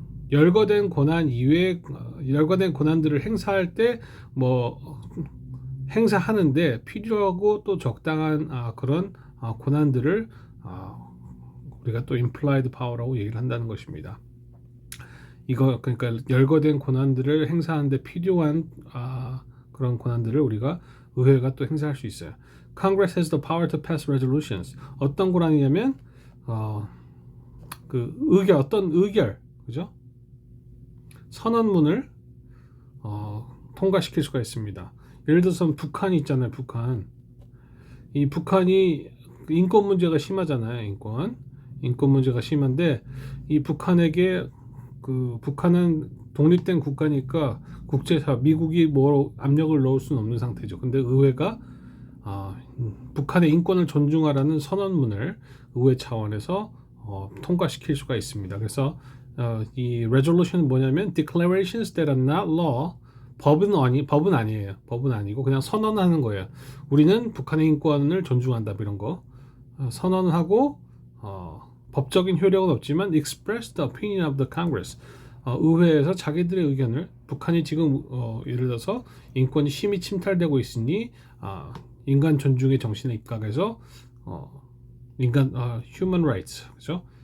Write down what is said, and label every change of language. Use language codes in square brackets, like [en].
[ko] 열거된 권한 이외에 열거된 권한들을 행사할 때 행사하는데 필요하고 또 적당한 그런 권한들을 우리가 또 implied power라고 얘기를 한다는 것입니다. 이거 그러니까 열거된 권한들을 행사하는데 필요한 그런 권한들을 우리가 의회가 또 행사할 수 있어요. [en] Congress has the power to pass resolutions. [ko] 어떤 권한이냐면 어떤 의결, 그죠? 선언문을 통과시킬 수가 있습니다. 예를 들어서 북한이 있잖아요. 이 북한이 인권 문제가 심하잖아요. 인권 문제가 심한데 이 북한에게 북한은 독립된 국가니까 국제사 미국이 압력을 넣을 수는 없는 상태죠. 근데 의회가 북한의 인권을 존중하라는 선언문을 의회 차원에서 통과시킬 수가 있습니다. 그래서 이 resolution은 뭐냐면 [en] declarations that are not law. [ko] 법은 아니에요. 법은 아니고 그냥 선언하는 거예요. 우리는 북한의 인권을 존중한다 이런 거 선언을 하고 법적인 효력은 없지만 [en] express the opinion of the Congress. [ko] 의회에서 자기들의 의견을 북한이 지금 예를 들어서 인권이 심히 침탈되고 있으니 인간 존중의 정신에 입각해서 human rights, 그죠?